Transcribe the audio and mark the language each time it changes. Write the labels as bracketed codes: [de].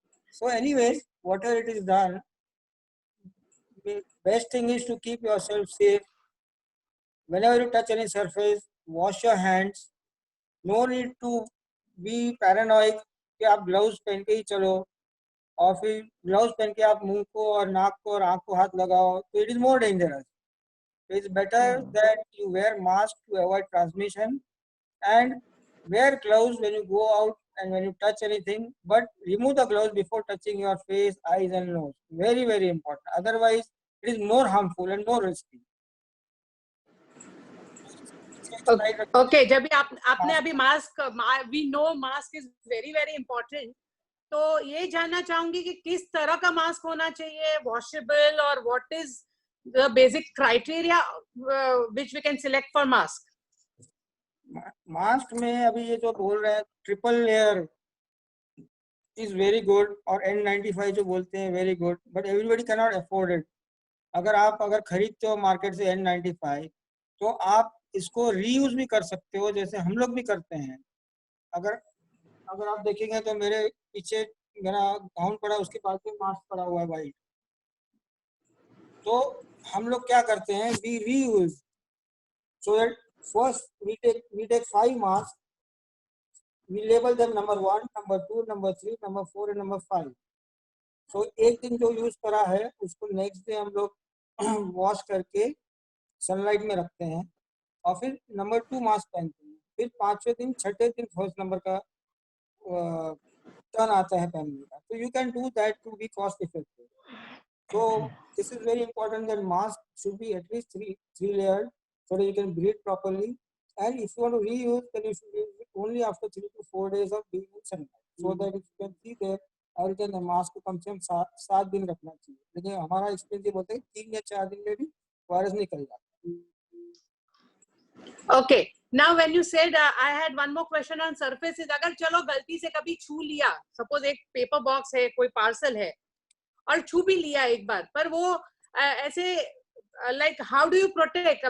[en] So anyways, whatever it is done, the best thing is to keep yourself safe. Whenever you touch any surface, wash your hands. No need to be paranoid [hi] कि आप gloves पहन के ही चलो और फिर gloves पहन के आप मुंह को और नाक को और आंख को हाथ लगाओ, तो [en] it is more dangerous. It's better that you wear mask to avoid transmission and wear gloves when you go out and when you touch anything, but remove the gloves before touching your face, eyes and nose. Very, very important. Otherwise, it is more harmful and more risky. [hi] Okay जब भी आपने अभी mask, [en] we know mask is very very important, [hi] तो ये जानना चाहूंगी कि किस तरह का मास्क होना चाहिए, वॉशेबल, और [en] What is the basic criteria which we can select for mask? [hi] Mask में अभी ये जो बोल रहे हैं triple layer [en] is very good, [hi] और N95 जो बोलते हैं [en] Very good, but everybody can not afford it. [hi] अगर खरीदते हो मार्केट से N95, तो आप इसको रीयूज भी कर सकते हो, जैसे हम लोग भी करते हैं। अगर आप देखेंगे तो मेरे पीछे मेरा गाउन पड़ा, उसके पास में मास्क पड़ा हुआ है वाइट। तो हम लोग क्या करते हैं, [en] We reuse. So first we take 5 mask, we label them number 1, number 2, number 3, number 4 and number 5. [hi] So एक दिन जो यूज करा है उसको नेक्स्ट डे हम लोग वॉश करके सनलाइट में रखते हैं, और फिर नंबर 2 मास्क पहनते हैं। फिर 5वें दिन 6ठे दिन फर्स्ट नंबर का टर्न आता है पहनने का। [en] तो you can do that to be cost effective. So this is very important that mask should be at least three layered so that you can breathe properly. And if you want to reuse, then you should use it only after 3 to 4 days of being in sunlight. So that if you can see there, [hi] और क्या mask को कम से कम 7 दिन रखना चाहिए। लेकिन हमारा experience ये बोलता है 3 या 4 दिन में भी वायरस निकल जाता है। [en] Okay, now when you said I had one more question on surfaces, [hi] अगर चलो गलती से कभी छू लिया, सपोज एक पेपर बॉक्स है, कोई पार्सल है और छू भी लिया एक बार, पर वो ऐसे [en] Like how do you protect?